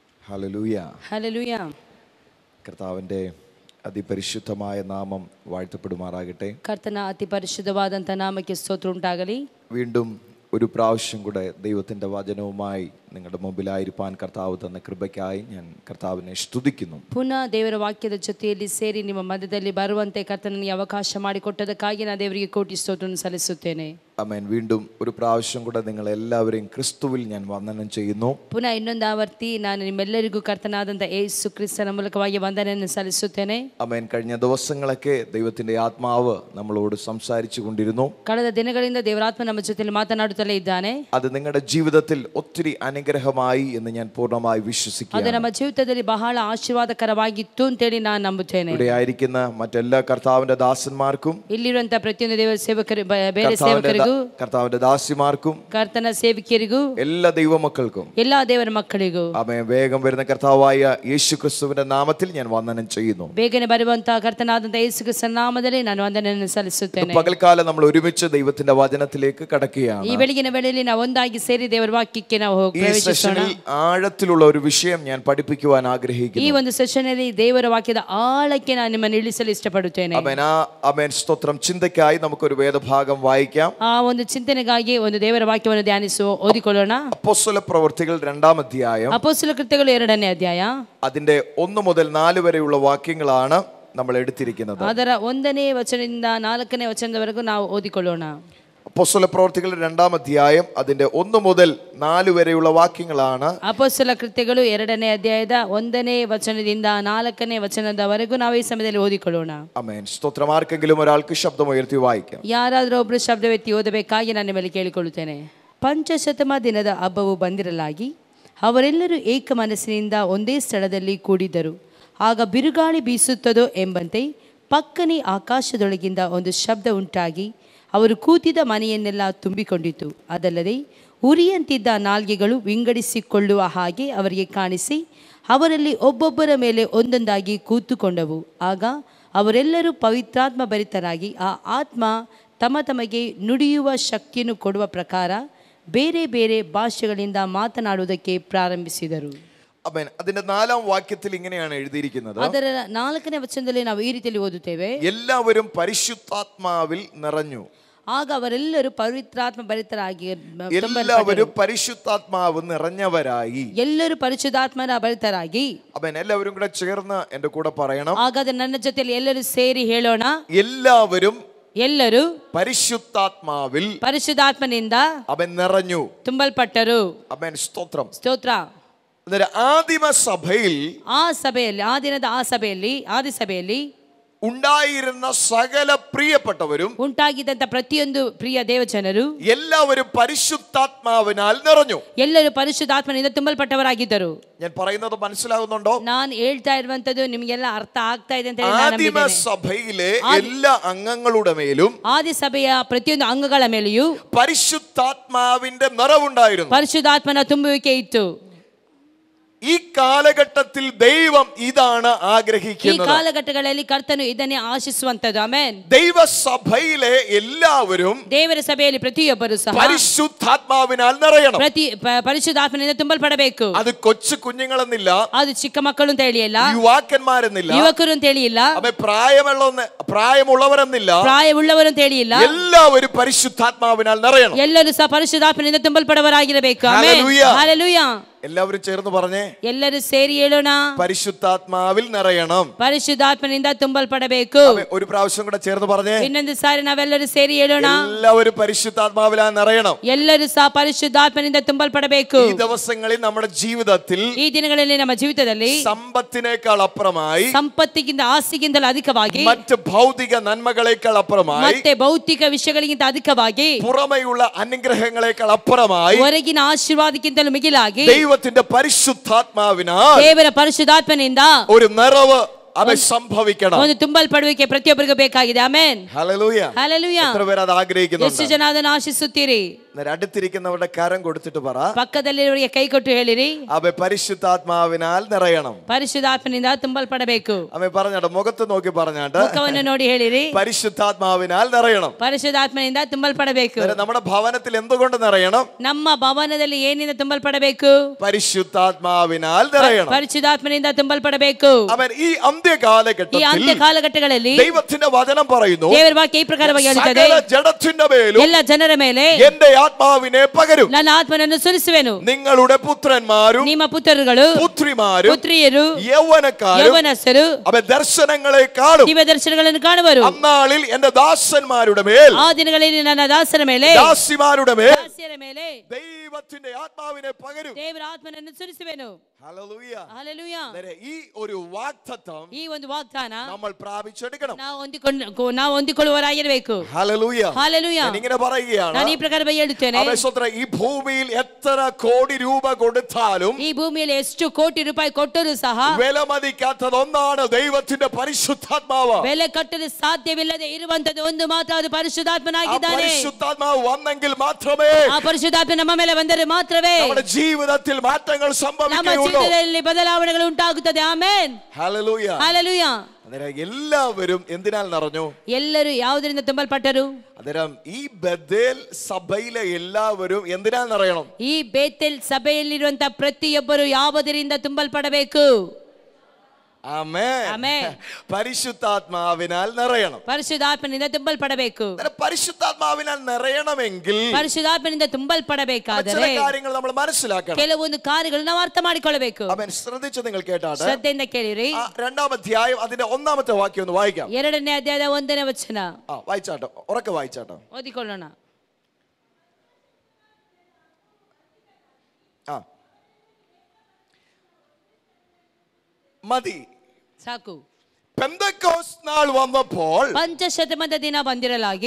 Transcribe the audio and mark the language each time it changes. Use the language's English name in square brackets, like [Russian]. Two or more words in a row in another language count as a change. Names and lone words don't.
[Malayalam] ഹല്ലേലൂയ. ഹല്ലേലൂയ. കർത്താവിൻ്റെ അതിപരിശുദ്ധമായ നാമം വാഴ്ത്തപ്പെടുമാറാകട്ടെ. [Kannada] ಕರ್ತನ ಅತಿ ಪರಿಶುದ್ಧವಾದಂಥ ನಾಮಕ್ಕೆ ಸ್ತೋತ್ರ ಉಂಟಾಗಲಿ. [Malayalam] വീണ്ടും ഒരു പ്രാവശ്യം കൂടെ ദൈവത്തിൻ്റെ വചനവുമായി നിങ്ങളുടെ മുമ്പിലായിരിക്കാൻ കർത്താവ് തന്ന കൃപയ്ക്കായി ഞാൻ കർത്താവിനെ സ്തുതിക്കുന്നു. [Kannada] ಪುನಃ ದೇವರ ವಾಕ್ಯದ ಜೊತೆಯಲ್ಲಿ ಸೇರಿ ನಿಮ್ಮ ಮಧ್ಯದಲ್ಲಿ ಬರುವಂತೆ ಕರ್ತನಿಗೆ ಅವಕಾಶ ಮಾಡಿಕೊಟ್ಟದಕ್ಕಾಗಿ ನಾನು ದೇವರಿಗೆ ಕೋಟಿ ಸ್ತೋತ್ರವನ್ನು ಸಲ್ಲಿಸುತ್ತೇನೆ. [Malayalam] ആമേൻ. വീണ്ടും ഒരു പ്രാവശ്യം കൂടെ നിങ്ങൾ എല്ലാവരെയും ക്രിസ്തുവിൽ ഞാൻ വന്ദനം ചെയ്യുന്നു. [Kannada] ಪುನಃ ಇನ್ನೊಂದು ಆವರ್ತಿ ನಾನು ನಿಮ್ಮೆಲ್ಲರಿಗೂ ಕರ್ತನಾದಂಥ ಯೇಸು ಕ್ರಿಸ್ತನ ಮೂಲಕವಾಗಿ ವಂದನೆಯನ್ನು ಸಲ್ಲಿಸುತ್ತೇನೆ. [Malayalam] ആമേൻ. കഴിഞ്ഞ ദിവസങ്ങളൊക്കെ ദൈവത്തിൻ്റെ ആത്മാവ് നമ്മളോട് സംസാരിച്ചു കൊണ്ടിരുന്നു. [Kannada] ಕಳೆದ ದಿನಗಳಿಂದ ದೇವರಾತ್ಮ ನಮ್ಮ ಜೊತೆಯಲ್ಲಿ ಮಾತನಾಡುತ್ತಲೇ ಇದ್ದಾನೆ. [Malayalam] അത് നിങ്ങളുടെ ജീവിതത്തിൽ ഒത്തിരി അനുഗ്രഹമായി എന്ന് ഞാൻ പൂർണ്ണമായി വിശ്വസിക്കുന്നു. [Kannada] ಅದು ನಮ್ಮ ಜೀವಿತದಲ್ಲಿ ಬಹಳ ಆಶೀರ್ವಾದಕರವಾಗಿತ್ತು ಅಂತೇಳಿ ನಾನು ನಂಬುತ್ತೇನೆ. [Malayalam] ഇവിടെ ആയിരിക്കുന്ന മറ്റെല്ലാ കർത്താവിന്റെ ദാസന്മാർക്കും [Kannada] ಇಲ್ಲಿರುವಂತ ಪ್ರತಿಯೊಂದು ದೇವರ ಸೇವಕರು ಬೇರೆ ಸೇವಕರಿಗೂ [Malayalam] കർത്താവിന്റെ ദാസിമാർക്കും [Kannada] ಕರ್ತನ ಸೇವಕಿಯರಿಗೂ [Malayalam] എല്ലാ ദൈവമക്കൾക്കും [Kannada] ಎಲ್ಲಾ ದೇವರ ಮಕ್ಕಳಿಗೂ [Malayalam] ആമേൻ. വേഗം വരുന്ന കർത്താവായ യേശു ക്രിസ്തുവിന്റെ നാമത്തിൽ ഞാൻ വന്ദനം ചെയ്യുന്നു. [Kannada] ಬೇಗನೆ ಬರುವಂತಹ ಕರ್ತನಾದಂಥ ಯೇಸು ಕ್ರಿಸ್ತನ ನಾಮದಲ್ಲಿ ನಾನು ವಂದನೆಯನ್ನು ಸಲ್ಲಿಸುತ್ತೇನೆ. [Malayalam] പകൽക്കാലം നമ്മൾ ഒരുമിച്ച് ദൈവത്തിന്റെ വചനത്തിലേക്ക് കടക്കുകയാണ്. [Kannada] ಈ ಬೆಳಗಿನ ವೇಳೆಯಲ್ಲಿ ನಾವು ಒಂದಾಗಿ ಸೇರಿ ದೇವರ ವಾಕ್ಯಕ್ಕೆ ನಾವು [Malayalam] ഈ സെഷനിൽ ആഴത്തിലുള്ള ഒരു വിഷയം ഞാൻ പഠിപ്പിക്കുവാൻ [Kannada] ಈ [Malayalam] ആഗ്രഹിക്കുന്നു. [Kannada] ಒಂದು ಸೆಷನ್ ಅಲ್ಲಿ ದೇವರ ವಾಕ್ಯದ ಆಳಕ್ಕೆ ನಾನು ನಿಮ್ಮನ್ನು ಇಳಿಸಲು ಇಷ್ಟಪಡುತ್ತೇನೆ. [Malayalam] ആമേൻ. സ്തോത്രം. ചിന്തയ്ക്കായി നമുക്കൊരു വേദഭാഗം വായിക്കാം. [Kannada] ಆ ಒಂದು ಚಿಂತನೆಗಾಗಿ ಒಂದು ದೇವರ ವಾಕ್ಯವನ್ನು ಓದಿಕೊಳ್ಳೋಣ. [Malayalam] അപ്പോസ്തല പ്രവൃത്തികൾ 2-ാം അധ്യായം [Kannada] ಅಪೊಸ್ತಲ ಕೃತ್ಯಗಳು 2ನೇ ಅಧ್ಯಾಯ [Malayalam] അതിന്റെ 1 മുതൽ 4 വരെയുള്ള വാക്യങ്ങളാണ് നമ്മൾ എടുത്തിരിക്കുന്നത്. [Kannada] ಅದರ 1ನೇ ವಚನದಿಂದ 4ನೇ ವಚನದವರೆಗೂ ನಾವು ಓದಿಕೊಳ್ಳೋಣ. [Malayalam] അപ്പോസ്തല പ്രവൃത്തികൾ 2-ാം അധ്യായം അതിന്റെ 1 മുതൽ 4 വരെയുള്ള വാക്യങ്ങളാണ്. [Kannada] ಅಪೊಸ್ತಲ ಕೃತ್ಯಗಳು 2ನೇ ಅಧ್ಯಾಯದ 1ನೇ ವಚನದಿಂದ 4ನೇ ವಚನದವರೆಗೂ ನಾವು ಈ ಸಮಯದಲ್ಲಿ ಓದಿಕೊಳ್ಳೋಣ. [Malayalam] ആമേൻ. സ്തോത്രം. ആർക്കെങ്കിലും ഒരാൾക്ക് ശബ്ദം ഉയർത്തി വായിക്കാം. [Kannada] ಯಾರಾದರೂ ಒಬ್ಬರು ಶಬ್ದವೆತ್ತಿ ಓದಬೇಕಾಗಿ ನಾನು ನಿಮ್ಮಲ್ಲಿ ಕೇಳಿಕೊಳ್ಳುತ್ತೇನೆ. ಪಂಚಶತಮ ದಿನದ ಹಬ್ಬವು ಬಂದಿರಲಾಗಿ ಅವರೆಲ್ಲರೂ ಏಕ ಮನಸ್ಸಿನಿಂದ ಒಂದೇ ಸ್ಥಳದಲ್ಲಿ ಕೂಡಿದ್ದರು. ಆಗ ಬಿರುಗಾಳಿ ಬೀಸುತ್ತದೋ ಎಂಬಂತೆ ಪಕ್ಕನೆ ಆಕಾಶದೊಳಗಿಂದ ಒಂದು ಶಬ್ದ ಉಂಟಾಗಿ ಅವರು ಕೂತಿದ್ದ ಮನೆಯನ್ನೆಲ್ಲ ತುಂಬಿಕೊಂಡಿತು. ಅದಲ್ಲದೆ ಉರಿಯಂತಿದ್ದ ನಾಲ್ಗೆಗಳು ವಿಂಗಡಿಸಿಕೊಳ್ಳುವ ಹಾಗೆ ಅವರಿಗೆ ಕಾಣಿಸಿ ಅವರಲ್ಲಿ ಒಬ್ಬೊಬ್ಬರ ಮೇಲೆ ಒಂದೊಂದಾಗಿ ಕೂತುಕೊಂಡವು. ಆಗ ಅವರೆಲ್ಲರೂ ಪವಿತ್ರಾತ್ಮ ಭರಿತರಾಗಿ ಆ ಆತ್ಮ ತಮಗೆ ನುಡಿಯುವ ಶಕ್ತಿಯನ್ನು ಕೊಡುವ ಪ್ರಕಾರ ಬೇರೆ ಬೇರೆ ಭಾಷೆಗಳಿಂದ ಮಾತನಾಡುವುದಕ್ಕೆ ಪ್ರಾರಂಭಿಸಿದರು. [Malayalam] ആമേൻ. അതിന്റെ 4-ാം വാക്യത്തിൽ ഇങ്ങനെയാണ് എഴുതിയിരിക്കുന്നത്. [Kannada] ಅದರ 4ನೇ ವಚನದಲ್ಲಿ ನಾವು ಈ ರೀತಿಯಲ್ಲಿ ಓದುತ್ತೇವೆ. [Malayalam] എല്ലാവരും പരിശുദ്ധാത്മാവിൽ നിറഞ്ഞു. [Kannada] ಆಗ ಅವರೆಲ್ಲರೂ ಪವಿತ್ರಾತ್ಮ ಭರಿತರಾಗಿ [Malayalam] എല്ലാവരും പരിശുദ്ധാത്മാവ് നിറഞ്ഞവരായി. [Kannada] ಎಲ್ಲರೂ ಪರಿಶುದ್ಧಾತ್ಮನ ಭರಿತರಾಗಿ. [Malayalam] ആമേൻ. എല്ലാവരും കൂടെ ചേർന്ന് എന്റെ കൂടെ പറയണം. [Kannada] ಹಾಗಾದ್ರೆ ನನ್ನ ಜೊತೆಯಲ್ಲಿ ಎಲ್ಲರೂ ಸೇರಿ ಹೇಳೋಣ. [Malayalam] ಎಲ್ಲರೂ പരിശുദ്ധാത്മാവിൽ [Kannada] ಪರಿಶುದ್ಧಾತ್ಮನಿಂದ [Malayalam] അവൻ നിറഞ്ഞു. [Kannada] ತುಂಬಲ್ಪಟ್ಟರು. [Malayalam] ആമേൻ. സ്തോത്രം. [Kannada] ಸ್ತೋತ್ರ. [Malayalam] ആദിമ സഭയിൽ [Kannada] ಆ ದಿನದ ಆದಿ ಸಭೆಯಲ್ಲಿ [Malayalam] ഉണ്ടായിരുന്ന സകല പ്രിയപ്പെട്ടവരും [Kannada] ಉಂಟಾಗಿದ್ದಂತ ಪ್ರತಿಯೊಂದು ಪ್ರಿಯ ದೇವಜನರು [Malayalam] എല്ലാവരും പരിശുദ്ധാത്മാവിനാൽ നിറഞ്ഞു. [Kannada] ಎಲ್ಲರೂ ಪರಿಶುದ್ಧಾತ್ಮನಿಂದ ತುಂಬಲ್ಪಟ್ಟವರಾಗಿದ್ದರು. [Malayalam] ഞാൻ പറയുന്നത് മനസ്സിലാകുന്നുണ്ടോ? [Kannada] ನಾನು ಹೇಳ್ತಾ ಇರುವಂತದ್ದು ನಿಮಗೆಲ್ಲ ಅರ್ಥ ಆಗ್ತಾ ಇದೆ ಅಂತ [Malayalam] ആദിമ സഭയിലെ എല്ലാ അംഗങ്ങളുടെ മേലും [Kannada] ಆದಿ ಸಭೆಯ ಪ್ರತಿಯೊಂದು ಅಂಗಗಳ ಮೇಲೆಯೂ [Malayalam] പരിശുദ്ധാത്മാവിന്റെ നിറവുണ്ടായിരുന്നു. [Kannada] ಪರಿಶುದ್ಧಾತ್ಮನ ತುಂಬುವಿಕೆ ಇತ್ತು. [Malayalam] ഈ കാലഘട്ടത്തിൽ ദൈവം ഇതാണ് [Kannada] ಈ [Malayalam] ആഗ്രഹിക്കുന്നത്. [Kannada] ಕಾಲಘಟ್ಟಗಳಲ್ಲಿ ಕರ್ತನು ಇದನ್ನೇ ಆಶಿಸುವಂತದ್ದು. ಆಮೆನ್. [Malayalam] ദൈവസഭയിലെ എല്ലാവരും [Kannada] ದೇವರ ಸಭೆಯಲ್ಲಿ ಪ್ರತಿಯೊಬ್ಬರು ಸಹ [Malayalam] പരിശുദ്ധാത്മാവിനാൽ നിറയണം. [Kannada] ಪರಿಶುದ್ಧಾತ್ಮನಿಂದ ತುಂಬಲ್ಪಡಬೇಕು. [Malayalam] അത് കൊച്ചു കുഞ്ഞുങ്ങളെന്നില്ല, [Kannada] ಅದು ಚಿಕ್ಕ ಮಕ್ಕಳು ಅಂತ ಹೇಳಿ ಇಲ್ಲ, [Malayalam] യുവാക്കന്മാരെന്നില്ല, [Kannada] ಯುವಕರು ಅಂತ ಹೇಳಿ ಇಲ್ಲ, [Malayalam] പ്രായമുള്ളവരെന്നില്ല, [Kannada] ಪ್ರಾಯವುಳ್ಳವರು ಅಂತ ಹೇಳಿ ಇಲ್ಲ. [Malayalam] എല്ലാവരും പരിശുദ്ധാത്മാവിനാൽ നിറയണം. [Kannada] ಎಲ್ಲರೂ ಸಹ ಪರಿಶುದ್ಧಾತ್ಮನಿಂದ ತುಂಬಲ್ಪಡವರಾಗಿರಬೇಕು. ಆಮೆನ್. [Malayalam] ഹല്ലേലൂയ. [Kannada] ಹಲ್ಲೆಲೂಯಾ. [Malayalam] എല്ലാവരും ചേർന്ന് പറഞ്ഞേ. [Kannada] ಎಲ್ಲರೂ ಸೇರಿ ಹೇಳೋಣ. [Malayalam] പരിശുദ്ധാത്മാവിൽ നിറയണം. [Kannada] ಪರಿಶುದ್ಧಾತ್ಮನಿಂದ ತುಂಬಲ್ಪಡಬೇಕು. [Malayalam] ഒരു പ്രാവശ്യം കൂടെ ചേർന്ന് പറഞ്ഞേ. [Kannada] ಇನ್ನೊಂದು ಸಾರಿ ನಾವೆಲ್ಲರೂ ಸೇರಿ ಹೇಳೋಣ. [Malayalam] എല്ലാവരും പരിശുദ്ധാത്മാവിലാൽ നിറയണം. [Kannada] ಎಲ್ಲರೂ ಸಹ ಪರಿಶುದ್ಧಾತ್ಮನಿಂದ ತುಂಬಲ್ಪಡಬೇಕು. [Malayalam] ഈ ദിവസങ്ങളിൽ നമ്മുടെ ജീവിതത്തിൽ [Kannada] ಈ ದಿನಗಳಲ್ಲಿ ನಮ್ಮ ಜೀವಿತದಲ್ಲಿ [Malayalam] സമ്പത്തിനേക്കാൾ അപ്പുറമായി, [Kannada] ಸಂಪತ್ತಿಗಿಂತ ಆಸ್ತಿಗಿಂತಲೂ ಅಧಿಕವಾಗಿ, [Malayalam] മറ്റ് ഭൗതിക നന്മകളേക്കാൾ അപ്പുറമായി, [Kannada] ಮತ್ತೆ ಭೌತಿಕ ವಿಷಯಗಳಿಗಿಂತ ಅಧಿಕವಾಗಿ, [Malayalam] പുറമെയുള്ള അനുഗ്രഹങ്ങളേക്കാൾ അപ്പുറമായി, [Kannada] ಹೊರಗಿನ ಆಶೀರ್ವಾದಕ್ಕಿಂತಲೂ ಮಿಗಿಲಾಗಿ [Malayalam] ദൈവത്തിന്റെ പരിശുദ്ധാത്മാവിനാൽ [Kannada] ದೇವರ ಪರಿಶುದ್ಧಾತ್ಮನಿಂದ [Malayalam] ഒരു നിറവ് അത് സംഭവിക്കണം. [Kannada] ಒಂದು ತುಂಬಲ್ಪಡುವಿಕೆ ಪ್ರತಿಯೊಬ್ಬರಿಗೂ ಬೇಕಾಗಿದೆ. ಆಮೆನ್. [Malayalam] ഹല്ലേലൂയ. [Kannada] ಹಲ್ಲೆಲೂಯಾ. [Malayalam] എത്ര പേർ അത് ആഗ്രഹിക്കുന്നുണ്ട്? [Kannada] ಎಷ್ಟು ಜನ ಅದನ್ನು ಆಶಿಸುತ್ತೀರಿ? [Malayalam] അടുത്തിരിക്കുന്നവരുടെ കരം കൊടുത്തിട്ട് പറ, [Kannada] ಪಕ್ಕದಲ್ಲಿರುವವರಿಗೆ ಕೈ ಕೊಟ್ಟು ಹೇಳಿರಿ, [Malayalam] അവ പരിശുദ്ധാത്മാവിനാൽ നിറയണം. [Kannada] ಪರಿಶುದ್ಧಾತ್ಮನಿಂದ ತುಂಬಲ್ಪಡಬೇಕು. [Malayalam] അവ പറഞ്ഞാട്ട് മുഖത്ത് നോക്കി പറഞ്ഞാട്ട് [Kannada] ಮುಖವನ್ನು ನೋಡಿ ಹೇಳಿರಿ, [Malayalam] പരിശുദ്ധാത്മാവിനാൽ നിറയണം. [Kannada] ಪರಿಶುದ್ಧಾತ್ಮನಿಂದ ತುಂಬಲ್ಪಡಬೇಕು. [Malayalam] നമ്മുടെ ഭവനത്തിൽ എന്തുകൊണ്ട് നിറയണം? [Kannada] ನಮ್ಮ ಭವನದಲ್ಲಿ ಏನಿಂದ ತುಂಬಲ್ಪಡಬೇಕು? [Malayalam] പരിശുദ്ധാത്മാവിനാൽ നിറയണം. [Kannada] ಪರಿಶುದ್ಧಾತ್ಮನಿಂದ ತುಂಬಲ್ಪಡಬೇಕು. [Malayalam] അവൻ ഈ അന്ത്യകാലഘട്ടത്തിൽ, [Kannada] ಈ ಅಂತ್ಯ ಕಾಲಘಟ್ಟಗಳಲ್ಲಿ [Malayalam] ദൈവത്തിന്റെ വചനം പറയുന്നു, [Kannada] ದೇವರ ವಾಕ್ಯ ಈ ಪ್ರಕಾರವಾಗಿ ಹೇಳುತ್ತದೆ, [Malayalam] സകല ജഡത്തിന്റെ മേലും [Kannada] ಎಲ್ಲ ಜನರ ಮೇಲೆ [Malayalam] എന്റെ ആത്മാവിനെ പകരും. [Kannada] ನನ್ನ ಆತ್ಮನನ್ನು ಸುರಿಸುವೆನು. [Malayalam] നിങ്ങളുടെ പുത്രന്മാരും [Kannada] ನಿಮ್ಮ ಪುತ್ರರುಗಳು [Malayalam] പുത്രിമാരും [Kannada] ಪುತ್ರಿಯರು [Malayalam] യൗവനക്കാരും [Kannada] ಯೌವನಸ್ಥರು [Malayalam] അവൻ ദർശനങ്ങളെ കാണും. [Kannada] ದಿವ್ಯ ದರ್ಶನಗಳನ್ನು ಕಾಣುವರು. [Malayalam] അന്നാളിൽ എന്റെ ദാസന്മാരുടെ മേൽ, [Kannada] ಆ ದಿನಗಳಲ್ಲಿ ನನ್ನ ದಾಸರ ಮೇಲೆ, [Malayalam] ദാസിമാരുടെ മേൽ [Kannada] ದಾಸಿಯರ ಮೇಲೆ [Malayalam] ദൈവത്തിന്റെ ആത്മാവിനെ പകരും. [Kannada] ದೇವರ ಆತ್ಮನನ್ನು ಸುರಿಸುವೆನು. [Malayalam] ഹല്ലേലൂയ. [Kannada] ಹಲ್ಲೆಲೂಯ. [Malayalam] ഈ ഒരു വാഗ്ദത്തം [Kannada] ಈ ಒಂದು ವಾಗ್ದಾನ [Malayalam] നമ്മൾ പ്രാപിച്ചെടുക്കണം. [Kannada] ನಾವು ಹೊಂದಿಕೊಳ್ಳುವವರಾಗಿರಬೇಕು. [Malayalam] ഹല്ലേലൂയ. [Kannada] ಹಲ್ಲೆಲೂಯ. [Malayalam] ഞാൻ ഇങ്ങനെ പറയുകയാണ്, [Kannada] ನಾನು ಈ ಪ್ರಕಾರವಾಗಿ ಹೇಳುತ್ತೇನೆ, [Malayalam] ഈ ഭൂമിയിൽ എത്ര കോടി രൂപ കൊടുത്താലും [Kannada] ಈ ಭೂಮಿಯಲ್ಲಿ ಎಷ್ಟು ಕೋಟಿ ರೂಪಾಯಿ ಕೊಟ್ಟರೂ ಸಹ [Malayalam] വിലമതിക്കാത്തതൊന്നാണ് ദൈവത്തിന്റെ പരിശുദ്ധാത്മാവ്. [Kannada] ಬೆಲೆ ಕಟ್ಟಲು ಸಾಧ್ಯವಿಲ್ಲದೆ ಇರುವಂತದ್ದು ಒಂದು ಮಾತ್ರ, ಅದು ಪರಿಶುದ್ಧಾತ್ಮನಾಗಿದ್ದಾನೆ. [Malayalam] പരിശുദ്ധാത്മാവ് വന്നെങ്കിൽ മാത്രമേ [Kannada] ಆ ಪರಿಶುದ್ಧಾತ್ಮ ನಮ್ಮ ಮೇಲೆ ಬಂದರೆ ಮಾತ್ರವೇ [Malayalam] നമ്മുടെ ജീവിതത്തിൽ മാറ്റങ്ങൾ [Kannada] ನಮ್ಮ [Malayalam] സംഭവിക്കുകയുള്ളൂ. [Kannada] ಜೀವಿತದಲ್ಲಿ ಬದಲಾವಣೆಗಳು ಉಂಟಾಗುತ್ತದೆ. ಆಮೆನ್. [Malayalam] ഹല്ലേലൂയ. [Kannada] ಹಲ್ಲೆಲೂಯ. [Malayalam] അന്നേരം എല്ലാവരും എന്തിനാൽ നിറഞ്ഞു? [Kannada] ಎಲ್ಲರೂ ಯಾವುದರಿಂದ ತುಂಬಲ್ಪಟ್ಟರು? [Malayalam] അന്നേരം ഈ ബഥേൽ സഭയിലെ എല്ലാവരും എന്തിനാൽ നിറയണം? [Kannada] ಈ ಬೇತೆಲ್ ಸಭೆಯಲ್ಲಿರುವಂತಹ ಪ್ರತಿಯೊಬ್ಬರು ಯಾವುದರಿಂದ ತುಂಬಲ್ಪಡಬೇಕು? [Malayalam] ആമേൻ. [Kannada] ಆಮೆನ್. [Malayalam] പരിശുദ്ധാത്മാവിനാൽ നിറയണം. [Kannada] ಪರಿಶುದ್ಧಾತ್ಮನಿಂದ ತುಂಬಲ್ಪಡಬೇಕು. [Malayalam] പരിശുദ്ധാത്മാവിനാൽ നിറയണമെങ്കിൽ [Kannada] ಪರಿಶುದ್ಧಾತ್ಮನಿಂದ ತುಂಬಲ್ಪಡಬೇಕಾದರೆ [Malayalam] ചില കാര്യങ്ങൾ നമ്മൾ മനസ്സിലാക്കണം. [Kannada] ಕೆಲವೊಂದು ಕಾರ್ಯಗಳನ್ನು ನಾವು ಅರ್ಥ ಮಾಡಿಕೊಳ್ಳಬೇಕು. [Malayalam] അവൻ ശ്രദ്ധിച്ച് നിങ്ങൾ കേട്ടാട്ടെ. [Kannada] ಶ್ರದ್ಧೆಯಿಂದ ಕೇಳಿರಿ. [Malayalam] രണ്ടാം അധ്യായം അതിന്റെ ഒന്നാമത്തെ വാക്യം ഒന്ന് വായിക്കാം. [Kannada] 2ನೇ ಅಧ್ಯಾಯದ 1ನೇ ವಚನ [Malayalam] വായിച്ചാട്ടോ, ഉറക്കെ വായിച്ചാട്ടോ. [Kannada] ಓದಿಕೊಳ್ಳೋಣ. [Malayalam] മതി. [Kannada] ಸಾಕು. [Malayalam] പെന്തക്കോസ്ത് നാൾ വന്നപ്പോൾ [Kannada] ಪಂಚಶತಮದ ದಿನ ಬಂದಿರಲಾಗಿ